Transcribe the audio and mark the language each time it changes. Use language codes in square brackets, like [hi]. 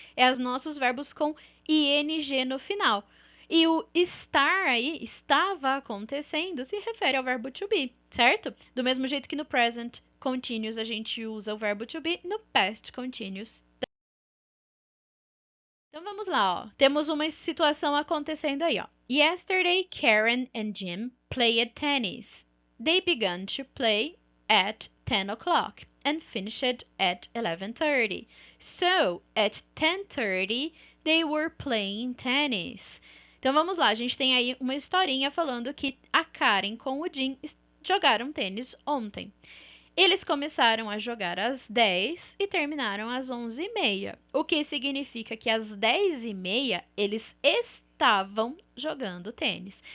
[pt] É os nossos verbos com ing no final. E o estar aí, estava acontecendo, se refere ao verbo to be, certo? Do mesmo jeito que no present continuous a gente usa o verbo to be, no past continuous. Então vamos lá, ó. Temos uma situação acontecendo aí, ó. [en] Yesterday, Karen and Jim played tennis. They began to play at 10 o'clock and finished at 11:30. So, at 10:30, they were playing tennis. [pt] Então vamos lá, a gente tem aí uma historinha falando que a Karen com o Jim jogaram tênis ontem. Eles começaram a jogar às 10 e terminaram às 11h30, o que significa que às 10h30 eles estavam jogando tênis.